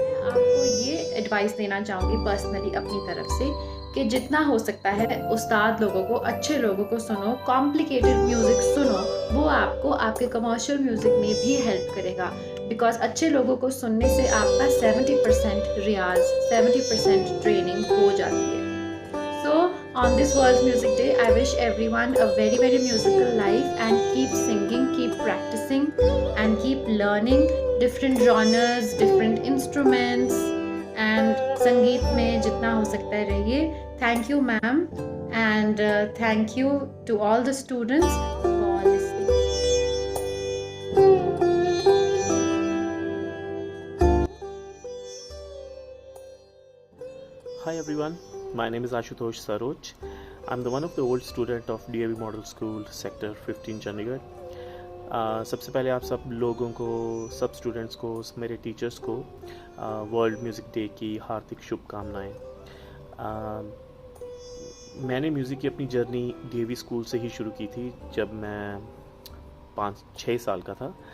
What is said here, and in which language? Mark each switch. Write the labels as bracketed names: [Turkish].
[Hindi] आपको ये एडवाइस देना चाहूँगी पर्सनली अपनी तरफ से कि जितना हो सकता है उस्ताद लोगों को, अच्छे लोगों को सुनो, कॉम्प्लिकेटेड म्यूज़िक सुनो, वो आपको आपके कमर्शियल म्यूज़िक में भी हेल्प करेगा। बिकॉज अच्छे लोगों को सुनने से आपका 70% रियाज, 70% ट्रेनिंग हो जाती है। [English] So on this World Music Day, I wish everyone a very, very musical life and keep singing, keep practicing and keep learning different genres, different instruments and [Hindi] संगीत में जितना हो सकता है रहिए। [English] Thank you ma'am and thank you to all the students for listening. Hi everyone, my name is Ashutosh Saroj. I'm the one of the old student of DAV Model School, Sector 15 Chandigarh. [Hindi] सबसे पहले आप सब लोगों को, सब students को, मेरे teachers को वर्ल्ड म्यूज़िक डे की हार्दिक शुभकामनाएं। मैंने म्यूज़िक की अपनी जर्नी DAV स्कूल से ही शुरू की थी जब मैं 5-6 साल का था।